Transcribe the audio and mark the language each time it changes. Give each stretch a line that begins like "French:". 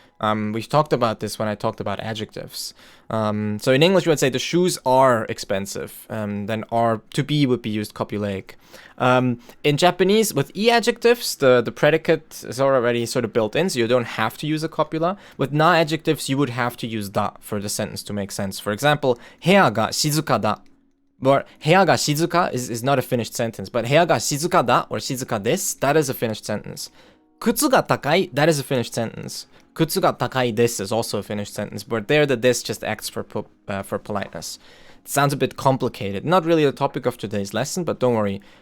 English: We've talked about this when I talked about adjectives. So in English, we would say the shoes are expensive. Then are to be would be used copulaic. In Japanese, with e-adjectives, the predicate is already sort of built in, so you don't have to use a copula. With na-adjectives, you would have to use da for the sentence to make sense. For example,
Japanese: 部屋が静かだ.
English: But
Japanese: 部屋が静か
English: is not a finished sentence, but
Japanese: 部屋が静かだ
English: or
Japanese: 静かです,
English: that is a finished sentence.
Japanese: 靴が高い,
English: that is a finished sentence.
Japanese: 靴が高いです
English: is also a finished sentence, but there the this just acts for politeness. It sounds a bit complicated. Not really the topic of today's lesson, but don't worry.